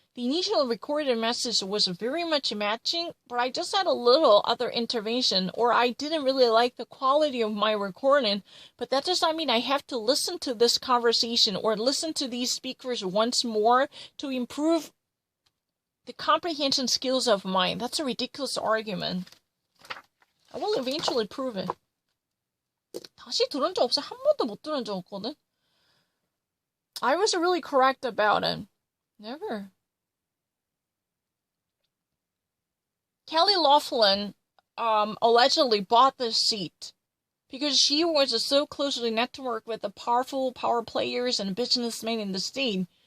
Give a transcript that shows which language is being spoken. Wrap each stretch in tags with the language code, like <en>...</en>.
<en>The initial recorded message was very much matching, but I just had a little other intervention, or I didn't really like the quality of my recording. But that does not mean I have to listen to this conversation or listen to these speakers once more to improve the comprehension skills of mine. That's a ridiculous argument. I will eventually prove it.</en> <ko>다시 들은 적 없어. 한 번도 못 들은 적 없거든.</ko> <en>I was really correct about it. Never. Kelly Loeffler allegedly bought this seat because she was so closely networked with the powerful power players and businessmen in the state.</en>